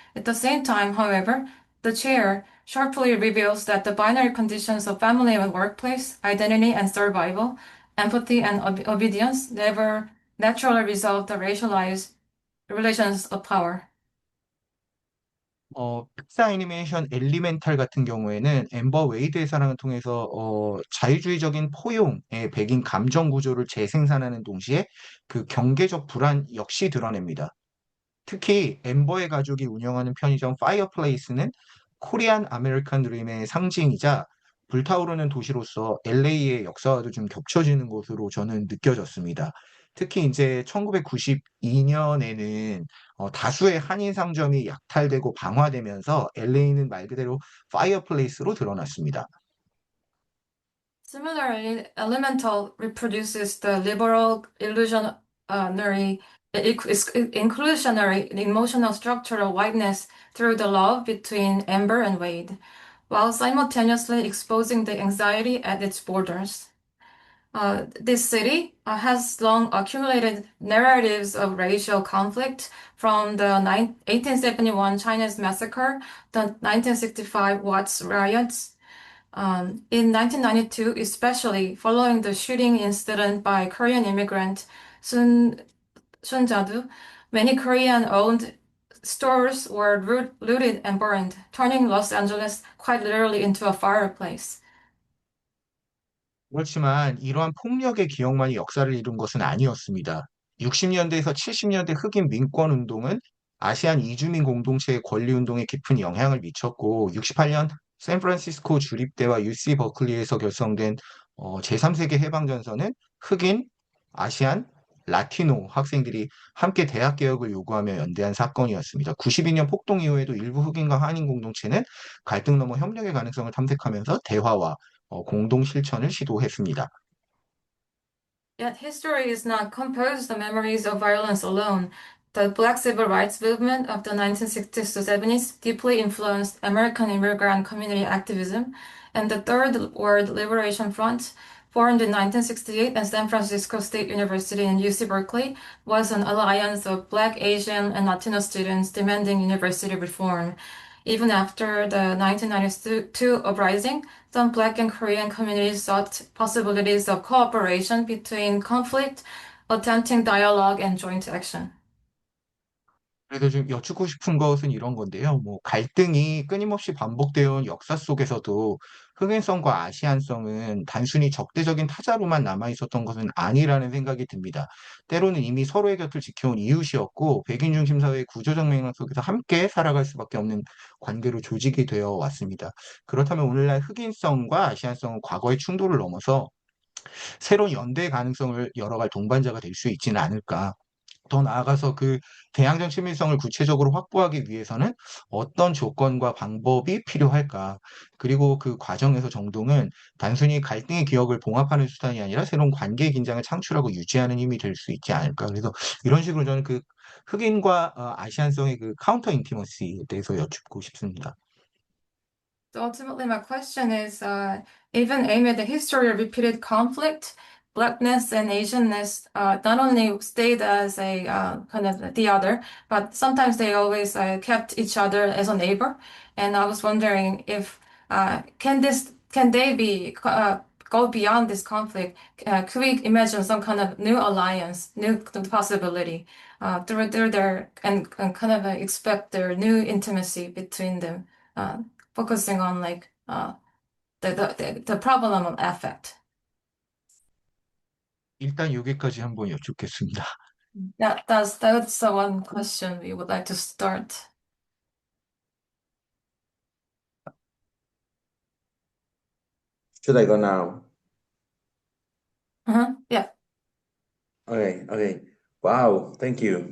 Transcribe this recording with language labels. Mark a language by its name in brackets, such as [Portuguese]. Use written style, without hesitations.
[English] At the same time, however, the chair sharply reveals that the binary conditions of family and workplace, identity and survival, empathy and obedience never naturally resolve the racialized relations of power. [Korean] 픽사 애니메이션 엘리멘탈 같은 경우에는 엠버 웨이드의 사랑을 통해서 자유주의적인 포용의 백인 감정 구조를 재생산하는 동시에 그 경계적 불안 역시 드러냅니다. 특히 엠버의 가족이 운영하는 편의점 파이어플레이스는 코리안 아메리칸 드림의 상징이자 불타오르는 도시로서 LA의 역사와도 좀 겹쳐지는 것으로 저는 느껴졌습니다. 특히 이제 1992년에는 다수의 한인 상점이 약탈되고 방화되면서 LA는 말 그대로 파이어플레이스로 드러났습니다. [English] Similarly, Elemental reproduces the liberal inclusionary emotional structure of whiteness through the love between Amber and Wade, while simultaneously exposing the anxiety at its borders. This city has long accumulated narratives of racial conflict from the 1871 Chinese massacre, the 1965 Watts riots, in 1992, especially following the shooting incident by Korean immigrant Sun Jadu, many Korean-owned stores were looted and burned, turning Los Angeles quite literally into a fireplace. [Korean] 그렇지만 이러한 폭력의 기억만이 역사를 이룬 것은 아니었습니다. 60년대에서 70년대 흑인 민권 운동은 아시안 이주민 공동체의 권리 운동에 깊은 영향을 미쳤고 68년 샌프란시스코 주립대와 UC 버클리에서 결성된 제3세계 해방전선은 흑인, 아시안, 라티노 학생들이 함께 대학 개혁을 요구하며 연대한 사건이었습니다. 92년 폭동 이후에도 일부 흑인과 한인 공동체는 갈등 넘어 협력의 가능성을 탐색하면서 대화와 공동 실천을 시도했습니다. [English] Yet history is not composed of memories of violence alone. the Black Civil Rights Movement of the 1960s to 70s deeply influenced American immigrant community activism, and the Third World Liberation Front, formed in 1968 at San Francisco State University and UC Berkeley, was an alliance of Black, Asian, and Latino students demanding university reform. Even after the 1992 uprising, some Black and Korean communities sought possibilities of cooperation between conflict, attempting dialogue and joint action. [Korean] 그래서 좀 여쭙고 싶은 것은 이런 건데요. 뭐 갈등이 끊임없이 반복되어 온 역사 속에서도 흑인성과 아시안성은 단순히 적대적인 타자로만 남아 있었던 것은 아니라는 생각이 듭니다. 때로는 이미 서로의 곁을 지켜온 이웃이었고 백인 중심 사회의 구조적 맥락 속에서 함께 살아갈 수밖에 없는 관계로 조직이 되어 왔습니다. 그렇다면 오늘날 흑인성과 아시안성은 과거의 충돌을 넘어서 새로운 연대 가능성을 열어갈 동반자가 될 수 있지는 않을까. 더 나아가서 그 대항전 친밀성을 구체적으로 확보하기 위해서는 어떤 조건과 방법이 필요할까? 그리고 그 과정에서 정동은 단순히 갈등의 기억을 봉합하는 수단이 아니라 새로운 관계 긴장을 창출하고 유지하는 힘이 될 수 있지 않을까? 그래서 이런 식으로 저는 그 흑인과 아시안성의 그 카운터 인티머시에 대해서 여쭙고 싶습니다. [English] So ultimately, my question is, even amid the history of repeated conflict, Blackness and Asianness not only stayed as a kind of the other, but sometimes they always kept each other as a neighbor. And I was wondering if can they be go beyond this conflict? Could we imagine some kind of new alliance, new possibility through their and kind of expect their new intimacy between them? Focusing on like the problem of affect. [Korean] 일단 여기까지 한번 여쭙겠습니다. [English] That's the one question we would like to start. Should I go now? Yeah. Okay. Wow, thank you.